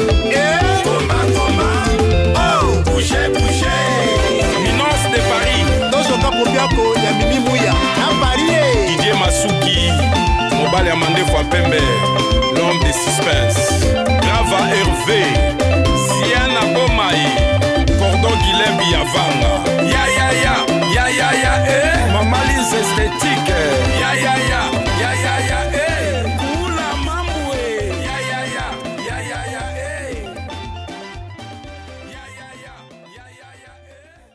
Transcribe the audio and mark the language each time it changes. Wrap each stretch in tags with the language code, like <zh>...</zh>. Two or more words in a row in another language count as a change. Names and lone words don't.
<ln>Eh, komba, komba.</ln> <fr>Oh, bougez, bougez. Minos de Paris.</fr> <ln>Tozo Kapobiako ya Mimi Muya, na Paris, eh. Didier Masuki, mobali ya mandefu ya pembe,</ln> <fr>l'homme de suspense.</fr> <ln>Grava Hervé, Siana Bomai, Cordon Guilhem Yavanga. Ya, ya, ya, ya, ya, ya, eh. Mama Lise esthétique. Ya, ya, ya, ya, ya, ya, eh. Kula Mambwe. Ya, ya, ya, ya, ya, ya, eh. Ya, ya, ya, ya, ya, ya, eh.</ln>